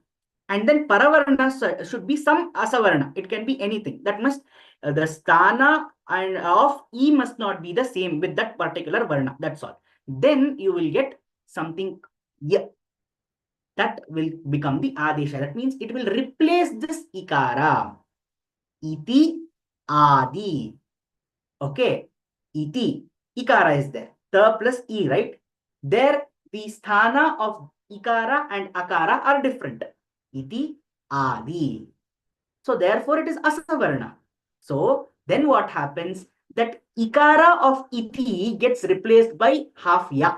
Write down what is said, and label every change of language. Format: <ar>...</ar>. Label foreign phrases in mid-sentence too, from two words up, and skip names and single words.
<en>And then Paravarna should be some Asavarna. It can be anything. That must, the sthana and of E must not be the same with that particular Varna. That's all. Then you will get something that will become the Adesha. That means it will replace this Ikara.</en> <sa>Iti Adi.</sa> <en>Okay, iti, ikara is there. Ta plus e, right? There, the sthana of ikara and akara are different.</en> <sa>Iti, adi.</sa> <en>So therefore, it is asavarna. So then what happens? That ikara of iti gets replaced by half ya.</en>